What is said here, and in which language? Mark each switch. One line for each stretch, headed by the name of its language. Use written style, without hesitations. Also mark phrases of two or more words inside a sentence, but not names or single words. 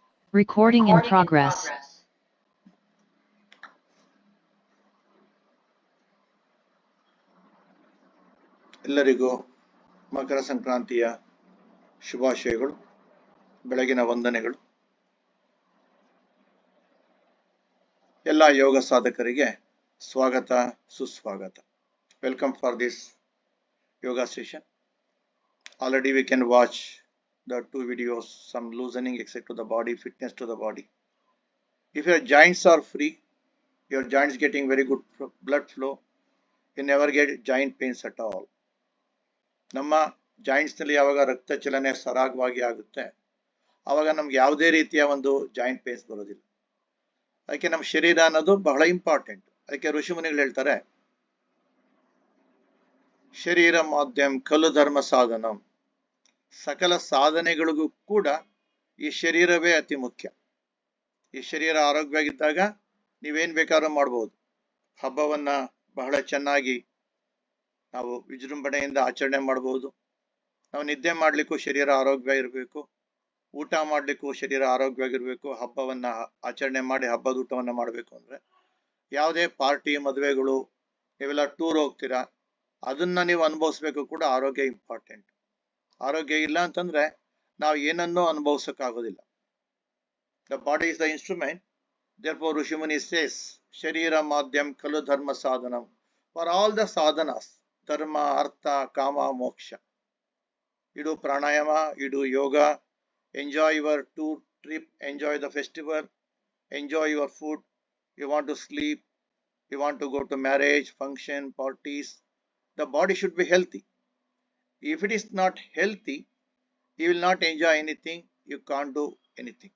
English: Recording in progress.
Kannada: ಎಲ್ಲರಿಗೂ ಮಕರ ಸಂಕ್ರಾಂತಿಯ ಶುಭಾಶಯಗಳು, ಬೆಳಗಿನ ವಂದನೆಗಳು. ಎಲ್ಲ ಯೋಗ ಸಾಧಕರಿಗೆ ಸ್ವಾಗತ, ಸುಸ್ವಾಗತ.
English: welcome for this yoga session. Already we can watch the 2 videos, some loosening exercise to the body, fitness to the body. If your joints are free, your joints getting very good blood flow, you never get joint pains at all.
Kannada: ನಮ್ಮ ಜಾಯಿಂಟ್ಸ್ನಲ್ಲಿ ಯಾವಾಗ ರಕ್ತ ಚಲನೆ ಸರಾಗವಾಗಿ ಆಗುತ್ತೆ ಆವಾಗ ನಮ್ಗೆ ಯಾವುದೇ ರೀತಿಯ ಒಂದು
English: joint pains
Kannada: ಬರೋದಿಲ್ಲ. ಅದಕ್ಕೆ ನಮ್ಮ ಶರೀರ ಅನ್ನೋದು ಬಹಳ ಇಂಪಾರ್ಟೆಂಟ್. ಅದಕ್ಕೆ ಋಷಿಮುನಿಗಳು ಹೇಳ್ತಾರೆ,
Sanskrit: ಶರೀರ ಮಾಧ್ಯಮ ಖಲು ಧರ್ಮ ಸಾಧನಂ.
Kannada: ಸಕಲ ಸಾಧನೆಗಳಿಗೂ ಕೂಡ ಈ ಶರೀರವೇ ಅತಿ ಮುಖ್ಯ. ಈ ಶರೀರ ಆರೋಗ್ಯವಾಗಿದ್ದಾಗ ನೀವೇನ್ ಬೇಕಾದ್ರೂ ಮಾಡ್ಬೋದು. ಹಬ್ಬವನ್ನ ಬಹಳ ಚೆನ್ನಾಗಿ ನಾವು ವಿಜೃಂಭಣೆಯಿಂದ ಆಚರಣೆ ಮಾಡಬಹುದು. ನಾವು ನಿದ್ದೆ ಮಾಡ್ಲಿಕ್ಕೂ ಶರೀರ ಆರೋಗ್ಯ ಇರಬೇಕು, ಊಟ ಮಾಡ್ಲಿಕ್ಕೂ ಶರೀರ ಆರೋಗ್ಯವಾಗಿರ್ಬೇಕು. ಹಬ್ಬವನ್ನ ಆಚರಣೆ ಮಾಡಿ ಹಬ್ಬದ ಊಟವನ್ನ ಮಾಡಬೇಕು ಅಂದ್ರೆ, ಯಾವುದೇ ಪಾರ್ಟಿ, ಮದುವೆಗಳು, ನೀವೆಲ್ಲ ಟೂರ್ ಹೋಗ್ತೀರಾ, ಅದನ್ನ ನೀವು ಅನುಭವಿಸ್ಬೇಕು ಕೂಡ ಆರೋಗ್ಯ ಇಂಪಾರ್ಟೆಂಟ್. ಆರೋಗ್ಯ ಇಲ್ಲ ಅಂತಂದ್ರೆ ನಾವು ಏನನ್ನೂ ಅನುಭವಿಸಕ್ಕಾಗೋದಿಲ್ಲ.
English: the body is the instrument. therefore ಋಷಿಮುನಿ says
Sanskrit: ಶರೀರ ಮಾಧ್ಯಮ ಖಲು ಧರ್ಮ ಸಾಧನಂ.
English: for all the sadhanas,
Sanskrit: ಧರ್ಮ, ಅರ್ಥ, ಕಾಮ, ಮೋಕ್ಷ.
English: You do pranayama, you do yoga, enjoy your tour trip, enjoy the festival, enjoy your food. You want to sleep, you want to go to marriage, function, parties. The body should be healthy. If it is not healthy, you will not enjoy anything, you can't do anything.